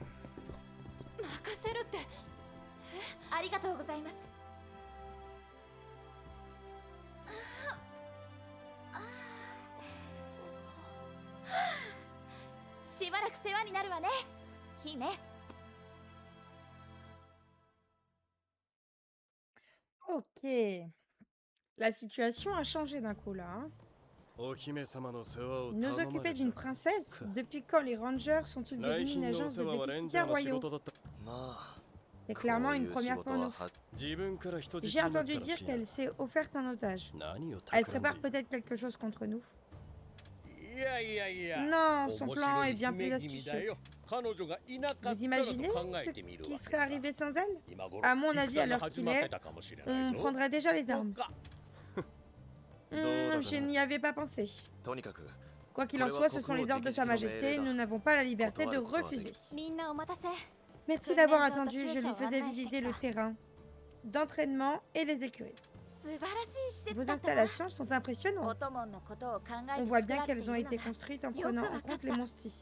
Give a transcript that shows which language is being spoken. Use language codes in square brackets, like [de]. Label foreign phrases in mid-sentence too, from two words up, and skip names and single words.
[ja] 任せるって。ありがとうございます。しばらく世話になるわね、姫。 [fr] Ok. La situation a changé d'un coup là. Hein. Nous occuper d'une princesse? Depuis quand les Rangers sont-ils devenus une agence de babysitters royaux? [ja] まあ [fr] C'est clairement [ja] こうい [fr] une [ja] う仕 [fr] première [ja] 事 [fr] pour [ja] は [fr] nous. [ja] は [fr] J'ai entendu dire qu'elle s'est offerte en otage. Elle prépare peut-être quelque chose contre nous. Non, son plan est bien plus astucieux. Vous imaginez ce qui serait arrivé sans elle? À mon avis, à l'heure qu'il est, on prendrait déjà les armes. Je n'y avais pas pensé. [ja] とにかく [fr] Quoi qu'il en soit, ce sont les ordres de Sa Majesté. Nous n'avons pas la liberté de refuser. Merci d'avoir attendu. Je lui faisais visiter le terrain d'entraînement et les écuries. Vos installations sont impressionnantes. On voit bien qu'elles ont été construites en prenant en compte les monsties.